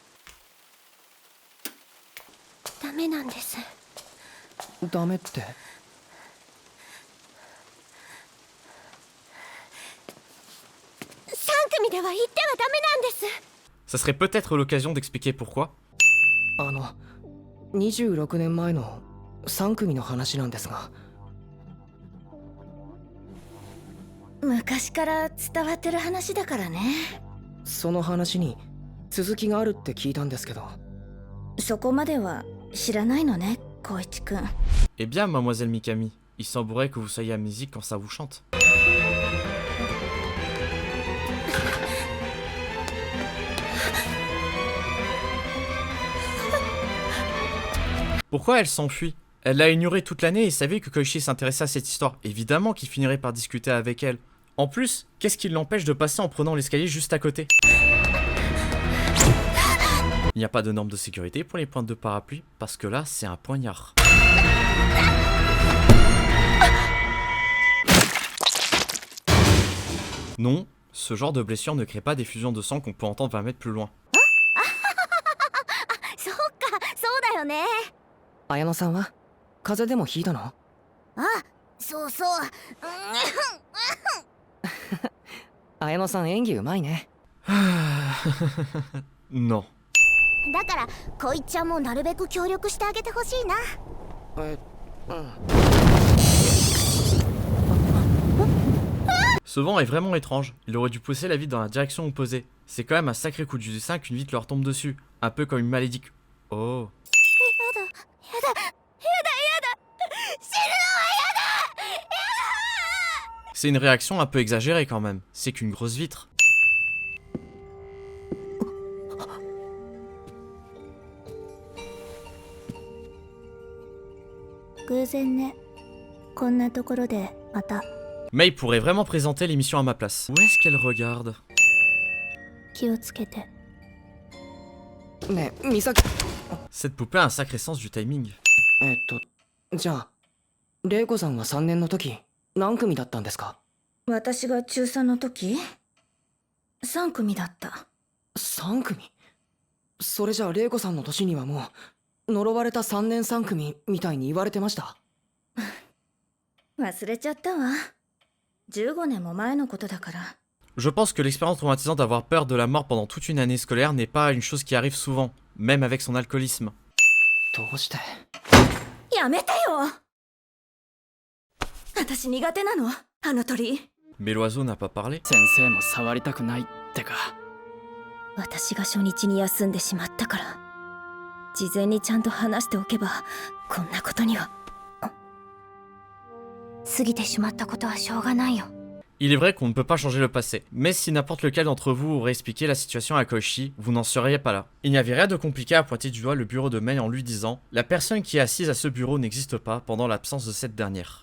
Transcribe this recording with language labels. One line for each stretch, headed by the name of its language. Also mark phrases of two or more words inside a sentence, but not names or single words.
Japanese: ダメなんです。ダメって？ 3組では行ってはダメなんです。
French: Ça serait peut-être l'occasion d'expliquer pourquoi.
Japanese: 26 年前の3組の話なんですが。昔から伝わってる話だからね。その話に続きがあるって聞いたんですけど。そこまでは知らないのね、光一くん。
French: Eh bien, mademoiselle Mikami, il semblerait que vous soyez amnésique quand ça vous chante. Pourquoi elle s'enfuit? Elle l'a ignoré toute l'année et savait que Koichi s'intéressait à cette histoire. Évidemment qu'il finirait par discuter avec elle. En plus, qu'est-ce qui l'empêche de passer en prenant l'escalier juste à côté? Il n'y a pas de norme de sécurité pour les pointes de parapluie, parce que là, c'est un poignard. Non, ce genre de blessure ne crée pas d'effusion de sang qu'on peut entendre 20 mètres plus loin.
Japanese: そうか、そうだよね。綾乃さんは風邪でもひいたの？あ、そうそう。綾乃さん演技うまいね。
French: Non.
Japanese: だから、こいちゃんもなるべく協力してあげてほしいな。
French: Ce vent est vraiment étrange, il aurait dû pousser la vitre dans la direction opposée. C'est quand même un sacré coup de jus du 5 qu'une vitre leur tombe dessus, un peu comme une malédiction. Oh. C'est une réaction un peu exagérée quand même, c'est qu'une grosse vitre. Mei pourrait vraiment présenter l'émission à ma place. Où est-ce qu'elle regarde?
Japanese: 気をつけて。ねえ、美咲。
French: Cette poupée a un sacré sens du timing.
Japanese: じゃあ玲子さんは3年の時何組だったんですか？私が中3の時、3組だった。 3組？それじゃあ玲子さんの年にはもう呪われた3年3組みたいに言われてました。忘れちゃったわ。15年も前のことだから。
French: Je pense que l'expérience traumatisante d'avoir peur de la mort pendant toute une année scolaire n'est pas une chose qui arrive souvent, même avec son alcoolisme.
Japanese: どうして？やめてよ。私苦手なの、あの鳥。
French: Mais l'oiseau n'a pas parlé.
Japanese: 先生も触りたくないってか。私が初日に休んでしまったから。事前にちゃんと話しておけば、こんなことには。過ぎてしまったことはしょうがないよ。
French: Il est vrai qu'on ne peut pas changer le passé, mais si n'importe lequel d'entre vous aurait expliqué la situation à Koichi, vous n'en seriez pas là. Il n'y avait rien de compliqué à pointer du doigt le bureau de Mei en lui disant « La personne qui est assise à ce bureau n'existe pas pendant l'absence de cette dernière ».